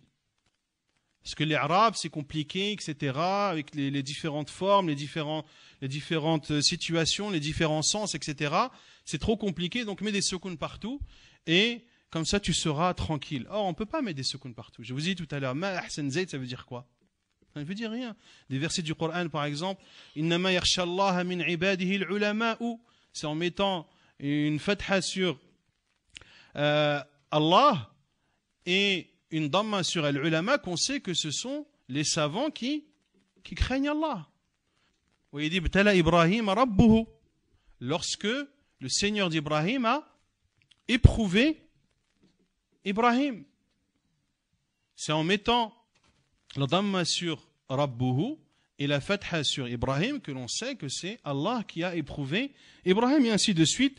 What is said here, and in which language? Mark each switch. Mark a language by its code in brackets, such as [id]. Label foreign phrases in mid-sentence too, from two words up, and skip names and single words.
[fr] Parce que l'I'rab c'est compliqué, etc., avec les différentes formes, les différentes situations, les différents sens, etc. C'est trop compliqué, donc mets des soukoun partout et comme ça, tu seras tranquille. Or, on ne peut pas mettre des soukoun partout. Je vous ai dit tout à l'heure, [ar] ما أحسن زيد, [fr] ça veut dire quoi? Ça ne veut dire rien. Des versets du Coran, par exemple, [ar] إنما يخشى الله من عباده العلماء. [fr] C'est en mettant une fatha sur Allah et une damma sur al-ulama qu'on sait que ce sont les savants qui craignent Allah. [ar] وإذ ابتلى إبراهيم ربه. [fr] Lorsque le Seigneur d'Ibrahim a éprouvé Ibrahim, c'est en mettant la damma sur Rabbuhu et la fatha sur Ibrahim que l'on sait que c'est Allah qui a éprouvé Ibrahim et ainsi de suite.